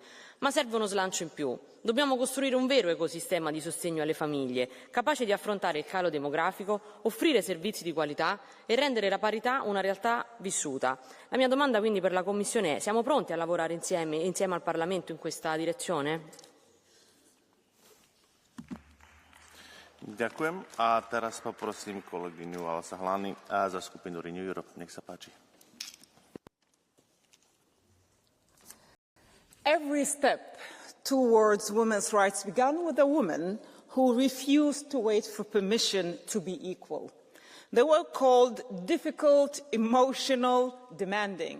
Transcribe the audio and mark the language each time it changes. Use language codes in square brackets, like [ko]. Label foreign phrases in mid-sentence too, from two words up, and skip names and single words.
[it] Ma serve uno slancio in più. Dobbiamo costruire un vero ecosistema di sostegno alle famiglie, capace di affrontare il calo demografico, offrire servizi di qualità e rendere la parità una realtà vissuta. La mia domanda quindi per la Commissione è: siamo pronti a lavorare insieme al Parlamento in questa direzione? [sk] Ďakujem. A teraz poprosím kolegyňu Alsa Hlany za skupinu Renew Europe. Nech sa páči. [en] Every step towards women's rights began with a woman who refused to wait for permission to be equal. They were called difficult, emotional, demanding.